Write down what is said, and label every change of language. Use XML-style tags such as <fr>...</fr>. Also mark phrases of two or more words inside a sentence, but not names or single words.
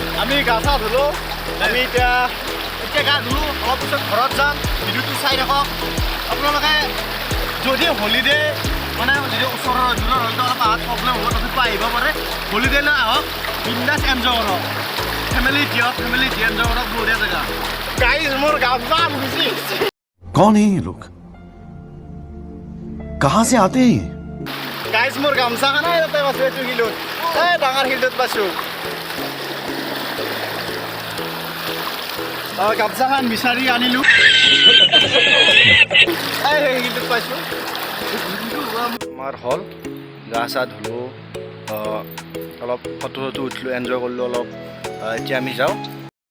<as>আমি গা চা ধুলোঁ আমি এতিয়া গা ধুলোঁ অলপ পিছত ঘৰত যাম ভিডিঅ'টো চাই থাকক আপোনালোকে যদি হলিডে মানে যদি ওচৰৰ দূৰৰ হয়তো অলপ আহাত প্ৰব্লেম হ'ব তথাপিও আহিব পাৰে হলিডেলৈ আহক বিন্দাছ এনজয় কৰক ফেমিলি দিয়ক ফেমিলি দি এনজয় কৰক</as> <hi>बढ़िया जगह</hi> <as>গাইজ মোৰ গামছা ঘুৰিছে</as> <hi>कौन है ये लोग कहाँ से आते हैं</hi> <as>গাইজ মোৰ গামছাখন তাতে পাইছোঁ এইটো শিলত এই ডাঙৰ শিলত পাইছোঁ গামছাখন বিচাৰি আনিলোঁ এই শিলত পাইছোঁ আমাৰ হ'ল গা চা ধুলোঁ অলপ ফটো চটো উঠিলোঁ এনজয় কৰিলোঁ অলপ এতিয়া আমি যাওঁ</as>